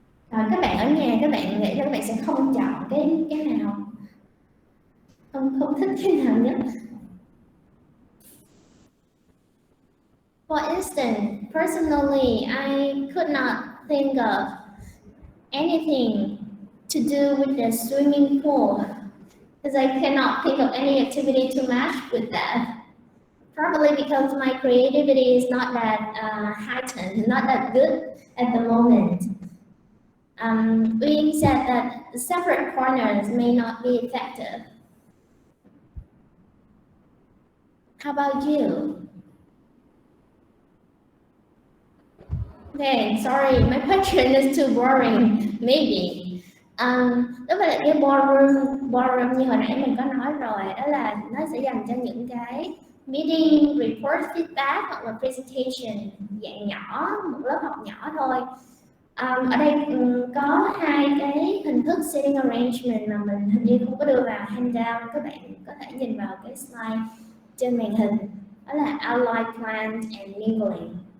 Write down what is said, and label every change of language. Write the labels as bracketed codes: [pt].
[vi] Rồi các bạn ở nhà các bạn nghĩ là các bạn sẽ không chọn cái nào, không thích cái nào nhất. [en] For instance, personally, I could not think of anything to do with the swimming pool because I cannot think of any activity to match with that. Probably because my creativity is not that heightened, not that good at the moment. Being said that the separate corners may not be effective. How about you? Okay, sorry, my question is too boring. Maybe. [vi] Đối với lại cái boardroom như hồi nãy mình có nói rồi, đó là nó sẽ dành cho những cái meeting, report, feedback hoặc là presentation dạng nhỏ, một lớp học nhỏ thôi. Ở đây có hai cái hình thức sitting arrangement mà mình hình như không có đưa vào handout, các bạn có thể nhìn vào cái slide trên màn hình, đó là outline plan and mingling.